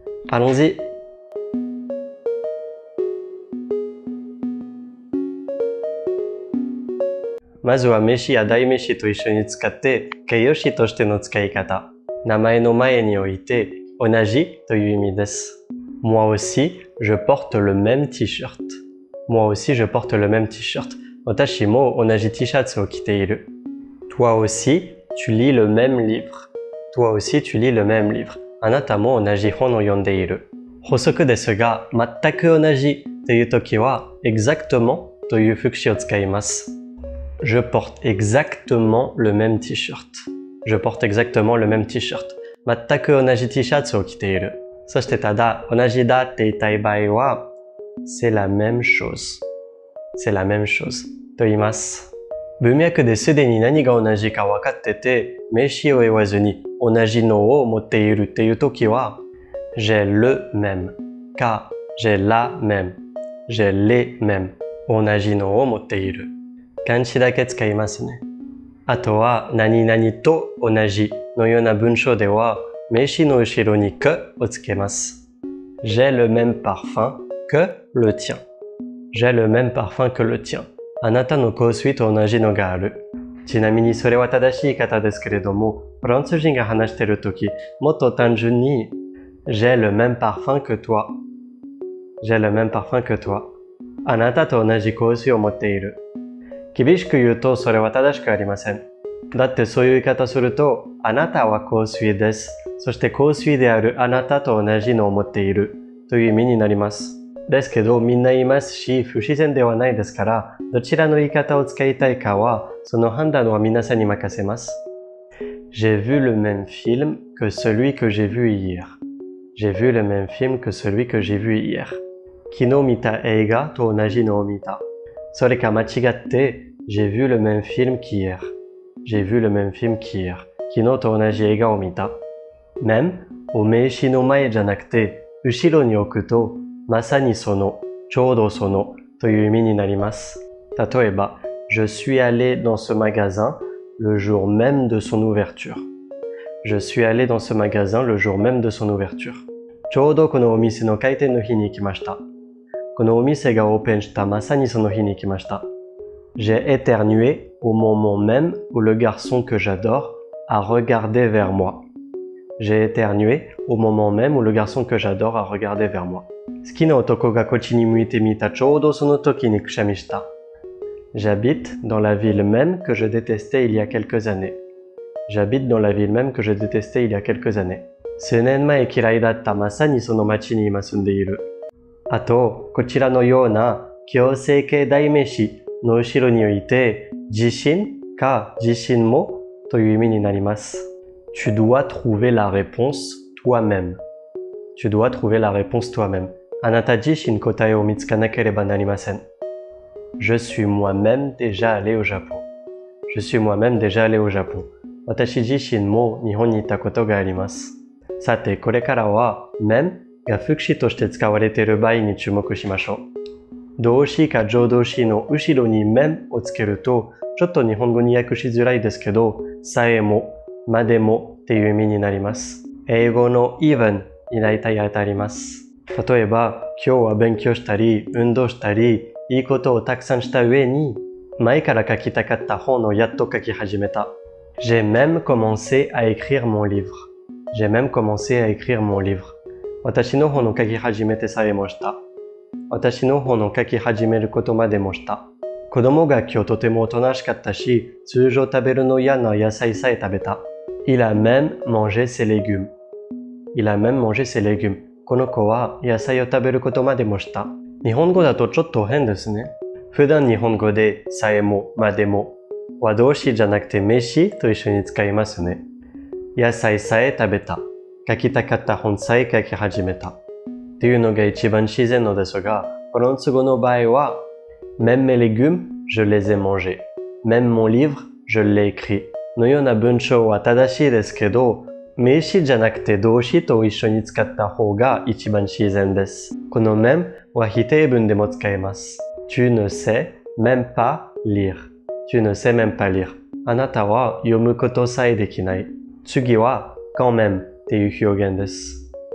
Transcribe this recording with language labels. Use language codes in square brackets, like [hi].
[fr] Allons-y! [ja] まずは名詞や代名詞と一緒に使って形容詞としての使い方。名前の前において同じという意味です。 [fr] Moi aussi, je porte le même t-shirt. Moi aussi, je porte le même t-shirt. [ja] 私も同じ T シャツを着ている。 [fr] Toi aussi, tu lis le même livre. Toi aussi, tu lis le même livre. [ja] あなたも同じ本を読んでいる。補足ですが、全く同じというときは exactement という副詞を使います。 [fr] Je porte exactement le même t-shirt. Je porte exactement le même t-shirt. [ja] 全く同じ T シャツを着ている。そしてただ同じだって言いたい場合は [fr] C'est la même chose. C'est la même chose [ja] と言います。文脈ですでに何が同じか分かってて名詞を言わずに同じのを持っているっていうときは [fr] J'ai le même [ja] か [fr] J'ai la même J'ai les mêmes [ja] 同じのを持っている。漢詞だけ使いますね。あとは、何々と同じのような文章では、名詞の後ろにqueをつけます。 [fr] J'ai le même parfum que le tien. J'ai le même parfum que le tien. [ja] あなたの香水と同じのがある。ちなみにそれは正しい言い方ですけれども、フランス人が話しているとき、もっと単純に、 [fr] J'ai le même parfum que toi. J'ai le même parfum que toi. [ja] あなたと同じ香水を持っている。厳しく言うとそれは正しくありません。だってそういう言い方すると、あなたは香水です。そして香水であるあなたと同じのを持っているという意味になります。ですけどみんな言いますし、不自然ではないですから、どちらの言い方を使いたいかは、その判断は皆さんに任せます。 [fr] J'ai vu le même film que celui que j'ai vu hier. J'ai vu le même film que celui que j'ai vu hier. [ja] 昨日見た映画と同じのを見た。それか間違って、 [fr] J'ai vu le même film qu'hier. J'ai vu le même film qu'hier. [ja] 昨日と同じ映画を見た。même を名詞の前じゃなくて、後ろに置くと、まさにその、ちょうどそのという意味になります。例えば、 [fr] Je suis allé dans ce magasin le jour même de son ouverture. Je suis allé dans ce magasin le jour même de son ouverture. [ja] ちょうどこのお店の開店の日に行きました。このお店がオープンしたまさにその日に行きました。 [fr] J'ai éternué au moment même où le garçon que j'adore a regardé vers moi. J'ai éternué au moment même où le garçon que j'adore a regardé vers moi. [ja] 好きな男がこっちに向いてみたちょうどその時にくしゃみした。 [fr] J'habite dans la ville même que je détestais il y a quelques années. J'habite dans la ville même que je détestais il y a quelques années. [ja] 数年前嫌いだったまさにその町に今住んでいる。あと、こちらのような強制形代名詞の後ろにおいて、自身か自身もという意味になります。 [fr] Tu dois trouver la réponse toi-même. Tu dois trouver la réponse toi-même. [ja] あなた自身答えを見つかなければなりません。 [fr] Je suis moi-même déjà allé au Japon. Je suis moi-même déjà allé au Japon. [ja] 私自身も日本に行ったことがあります。さて、これからは、mêmeが副詞として使われている場合に注目しましょう。動詞か助動詞の後ろにmêmeをつけると、ちょっと日本語に訳しづらいですけど、さえも、までもっていう意味になります。英語の even に大体当たります。例えば、今日は勉強したり、運動したり、いいことをたくさんした上に、前から書きたかった本をやっと書き始めた。 [fr] J'ai même commencé à écrire mon livre. J'ai même commencé à écrire mon livre. [ja] 私の本を書き始めてさえもした。私の本を書き始めることまでもした。子供が今日とてもおとなしかったし、通常食べるの嫌な野菜さえ食べた。 [fr] Il a même mangé ses légumes. Il a même mangé ses légumes. [ja] この子は野菜を食べることまでもした。日本語だとちょっと変ですね。普段日本語でさえも、までもは動詞じゃなくて名詞と一緒に使いますね。野菜さえ食べた。書きたかった本さえ書き始めた。っていうのが一番自然のですが、この都合の場合は、 [fr] même mes légumes, je les ai mangés. Même mon livre, je l'ai écrit. [ja] のような文章は正しいですけど、名詞じゃなくて動詞と一緒に使った方が一番自然です。この même は否定文でも使えます。 [fr] Tu ne sais même pas lire. Tu ne sais même pas lire. [ja] あなたは読むことさえできない。次は quand même っていう表現です。